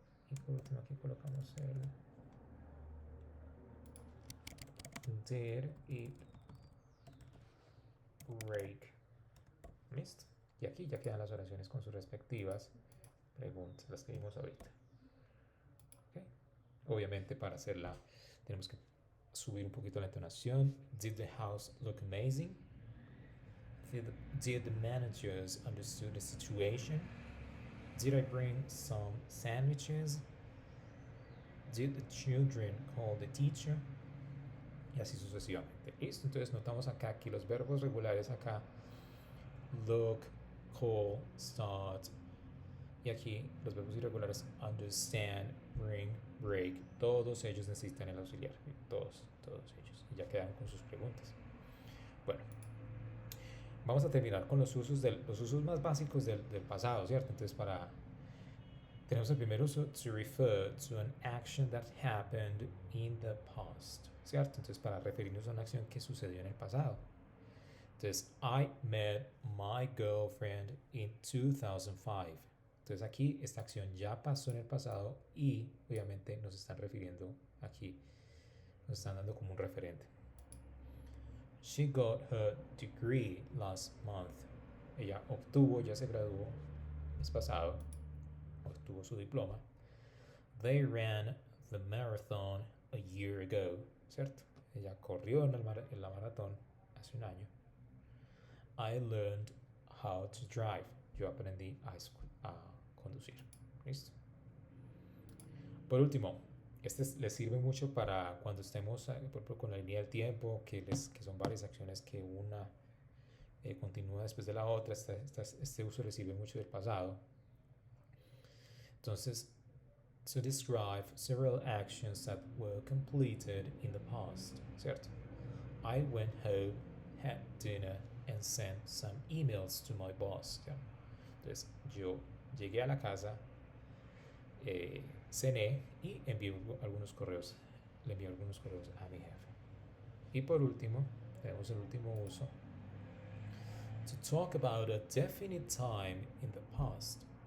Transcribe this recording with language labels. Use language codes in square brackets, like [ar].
[es] Y por último aquí colocamos el [en] did it break. [es] ¿Listo? Y aquí ya quedan las oraciones con sus respectivas preguntas, las que vimos ahorita. ¿Okay? Obviamente para hacerla tenemos que subir un poquito la entonación. [en] Did the house look amazing? Did the managers understand the situation? Did I bring some sandwiches? Did the children call the teacher? [es] Y así sucesivamente. Listo, entonces notamos acá que los verbos regulares acá, look, call, start, y aquí los verbos irregulares, understand, bring, break, todos ellos necesitan el auxiliar, todos ellos, y ya quedan con sus preguntas. Bueno, vamos a terminar con los usos más básicos del pasado, ¿cierto? Entonces tenemos el primer uso, [en] to refer to an action that happened in the past, [es] ¿cierto? Entonces para referirnos a una acción que sucedió en el pasado. Entonces, [en] I met my girlfriend in 2005. [es] Entonces aquí esta acción ya pasó en el pasado y obviamente nos están refiriendo aquí, nos están dando como un referente. [en] She got her degree last month. [es] Ella ya se graduó el mes pasado, obtuvo su diploma. [en] They ran the marathon a year ago, [es] ¿cierto? Ella corrió en la maratón hace un año. [en] I learned how to drive. [es] Yo aprendí a conducir. ¿Listo? Por último, este les sirve mucho para cuando estemos, por ejemplo, con la línea del tiempo, que son varias acciones que una continúa después de la otra. Este uso les sirve mucho del pasado. Entonces, [en] to describe several actions that were completed in the past, [es] ¿cierto? [en] I went home, had dinner, and sent some emails to my boss. [es] ¿Ya? Entonces, yo llegué a la casa, cené y envié algunos correos. Le envié algunos correos a mi jefe. Y por último, tenemos el último uso. [en] To talk about a definite time in the past.